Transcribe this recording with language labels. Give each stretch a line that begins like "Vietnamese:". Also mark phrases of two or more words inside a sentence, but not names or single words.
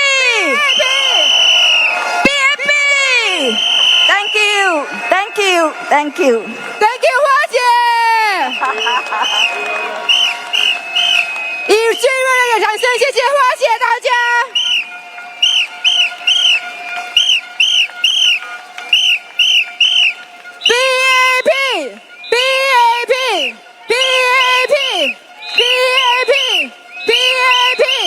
English: PAP. Thank you. Thank you. Thank you. Thank you，
Chinese: 花姐。以最热烈的掌声，谢谢花姐大家。 PAP PAP PAP PAP PAP